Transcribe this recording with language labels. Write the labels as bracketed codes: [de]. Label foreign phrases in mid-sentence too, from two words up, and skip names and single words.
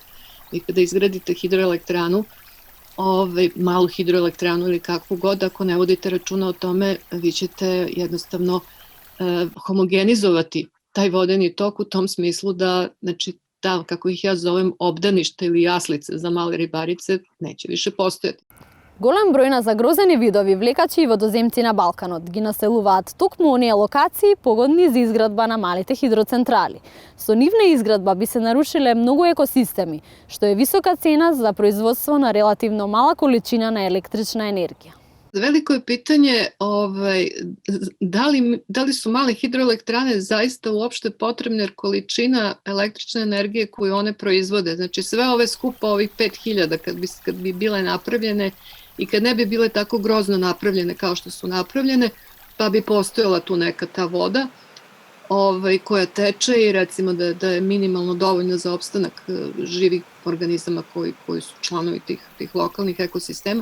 [sr] I kada izgradite hidroelektranu, malu hidroelektranu ili kakvu god, ako ne vodite računa o tome, vi ćete jednostavno homogenizovati taj vodeni tok u tom smislu da, znači, kako ih ja zovem, obdanište ili jaslice za male ribarice neće više postojati. [mk] Голем број на загрозени видови влекачи и водоземци на Балканот ги населуваат токму оние локации погодни за изградба на малите хидроцентрали. Со нивна изградба би се нарушиле многу екосистеми, што е висока цена за производство на релативно мала количина на електрична енергија. [sr] Veliko je pitanje da li su male hidroelektrane zaista uopšte potrebne, jer količina električne energije koju one proizvode, znači sve ove skupa, ovih 5000 kad bi bile napravljene i kad ne bi bile tako grozno napravljene kao što su napravljene, pa bi postojala tu neka ta voda koja teče i recimo da je minimalno dovoljno za opstanak živih organizama koji su članovi tih lokalnih ekosistema.